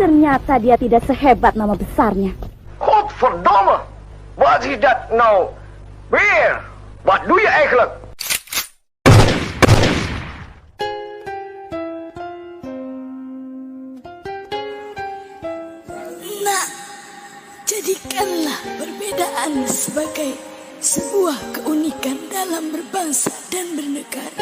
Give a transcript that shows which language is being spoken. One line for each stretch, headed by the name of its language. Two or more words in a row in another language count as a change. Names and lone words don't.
Indonesian: Ternyata dia tidak sehebat nama besarnya.
Dutch: Godverdomme! Wat is dat nou weer? Wat doe je eigenlijk?
Indonesian: Nak, jadikanlah perbedaan sebagai sebuah keunikan dalam berbangsa dan bernegara.